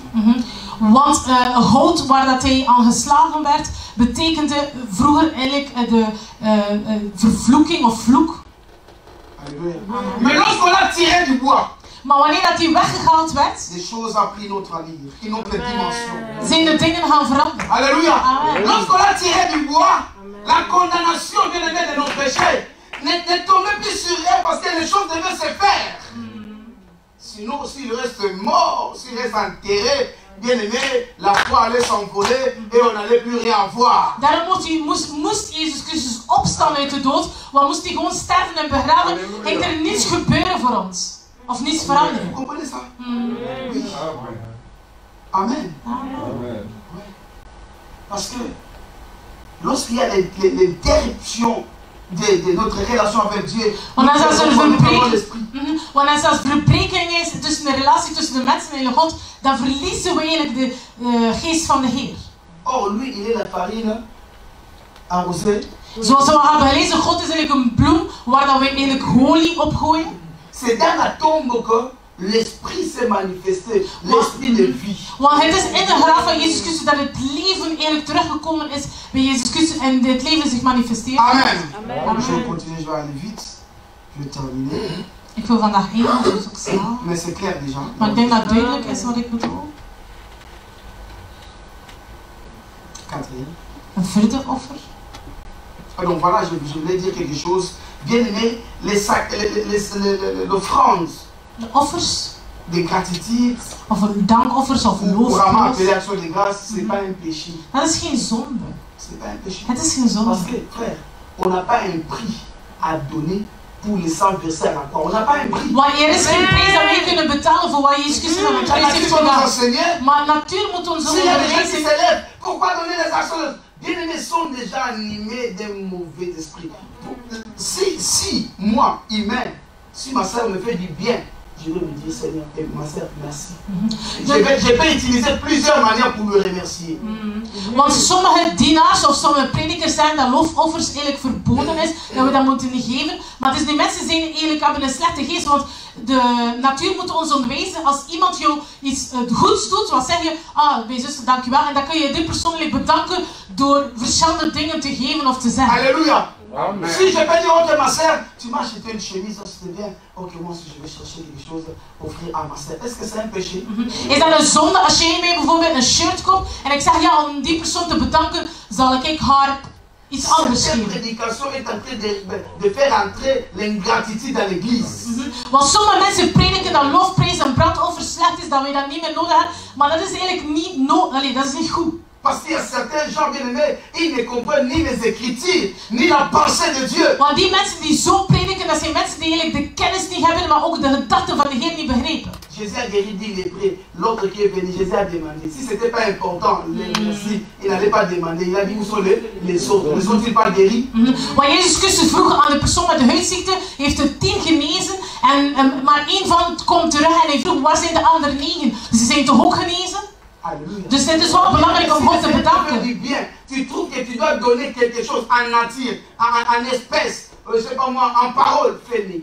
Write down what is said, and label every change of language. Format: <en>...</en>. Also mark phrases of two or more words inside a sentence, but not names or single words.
<nl>Want hout waar dat hij aan geslagen werd, betekende vroeger eigenlijk de vervloeking of vloek.</nl> <fr>Alléluia. Mais lorsqu'on l'a tiré du bois,</fr> <nl>Maar wanneer dat hij weggehaald werd,</nl> <fr>des choses ont pris notre allure, une autre dimension.</fr> <nl>zijn de dingen gaan veranderen.</nl> <fr>Alléluia. Amen. Lorsqu'on l'a tiré du bois, la condamnation de nos péchés ne tombait plus sur elle parce que les choses devaient se faire. Sinon, s'il reste mort, s'il reste enterré, bien aimé, la foi allait s'envoler et on n'allait plus rien voir.</fr> <nl>Daarom moest Jezus Christus opstaan uit de dood, want moest hij gewoon sterven en begraven, ging er niets gebeuren voor ons. Of niets veranderen.</nl> <fr>Vous comprenez ça? Oui. Amen. Amen. Parce que lorsqu'il y a l'interruption de notre relation avec Dieu,</fr> <nl>Want als er</nl> <fr>nous l'esprit.</fr> <nl>Want als er verbreking is tussen de relatie tussen de mensen en God, dan verliezen we eigenlijk de geest van de Heer.</nl> <fr>Or, lui, il est la farine arrosée.</fr> <nl>Zoals we hebben gelezen, God is eigenlijk een bloem waar dat we eigenlijk olie op gooien.</nl> <fr>C'est dans la tombe que l'esprit s'est manifesté, l'esprit de vie.</fr> <nl>Want het is in de graf van Jezus Christus dat het leven eigenlijk teruggekomen is bij Jezus Christus en het leven zich manifesteert. Amen. Amen.</nl> <fr>Je vais continuer, je vais aller vite. Je vais terminer.</fr> <nl>Ik wil vandaag eindigen, dus ik snel.</nl> <fr>Mais c'est clair déjà.</fr> <nl>Maar ik denk dat het duidelijk is wat ik bedoel.</nl> <fr>Quatrième.</fr> <nl>Een vierde offer.</nl> <fr>Donc voilà, je voulais dire quelque chose. Bien aimé, l'offrande</fr> <nl>De offers,</nl> <fr>de gratitude,</fr> <nl>of dankoffers of</nl> <fr>vraiment</fr> <nl>loofprijs,</nl> <fr>appelé action de grâce, c'est pas un péché.</fr> <nl>dat is geen zonde.</nl> <fr>C'est pas un péché.</fr> <nl>Het is geen zonde.</nl> <fr>Parce que, frère, on n'a pas un prix à donner pour les 100 versets à la croix. On n'a pas un prix.</fr> <nl>Want er is geen prijs dat wij kunnen betalen voor wat Jezus Christus aan het</nl> <fr>La</fr> <nl>kruis heeft</nl> <fr>nature nous</fr> <nl>gedaan.</nl> <fr>enseignait.</fr> <nl>Maar natuur moet ons</nl> <fr>S'il y a des gens qui</fr> <nl>onderwijzen.</nl> <fr>s'élèvent, pourquoi donner les actions? Bien-aimés sont déjà animés d'un mauvais esprit. Si moi, humain, si ma soeur me fait du bien, je vais me dire, Seigneur, ma soeur, merci. Je vais utiliser plusieurs manières pour le remercier.</fr> <nl>Want sommige dienaars of sommige predikers zeggen dat loofoffers eigenlijk verboden is, dat we dat moeten geven. Maar dus die mensen zijn eigenlijk, hebben een slechte geest, want de natuur moet ons onderwijzen. Als iemand jou iets goeds doet, wat zeg je, mijn zuster, dankjewel. En dan kun je die persoonlijk bedanken door verschillende dingen te geven of te zeggen. Alléluia. Amen.</nl> <fr>Si je peux dire, ok ma soeur, tu m'as acheté une chemise, ça c'était bien. Ok, moi aussi je vais chercher quelque chose pour offrir à ma soeur. Est-ce que c'est un péché?</fr> <nl>Is dat een zonde als jij mij bijvoorbeeld een shirt koopt en ik zeg ja, om die persoon te bedanken, zal ik haar iets anders</nl> <fr>Cette</fr> <nl>geven.</nl> <fr>prédication est en train de faire entrer l'ingratitude dans l'église.</fr> <nl>Want sommige mensen prediken dat lofprijs en brandoffer slecht is, dat wij dat niet meer nodig hebben. Maar dat is eigenlijk niet nodig. Dat is niet goed.</nl> <fr>Parce qu'il y a certains gens bien aimés, ils ne comprennent ni les Écritures, ni la pensée de Dieu.</fr> <nl>Want die mensen die zo prediken, dat zijn mensen die eigenlijk de kennis niet hebben, maar ook de gedachten van de Heer niet begrijpen.</nl> <fr>Jésus a guéri 10 lépreux. L'autre qui est venu, Jésus a demandé. Si ce n'était pas important, merci, il n'allait pas demander. Il a dit, où sont les autres? Ne sont-ils pas guéris?</fr> <nl>Want Jezus Christus vroeg aan de persoon met de huidziekte, heeft er 10 genezen, maar één van komt terug en hij vroeg, waar zijn de andere 9? Ze zijn toch ook genezen? Alléluia. Dus het is wel belangrijk om God te</nl> <fr>Si tu</fr> <nl>bedanken.</nl> <fr>du bien, tu trouves que tu dois donner quelque chose en nature, en espèce, je sais pas moi, en parole, fais-le.</fr>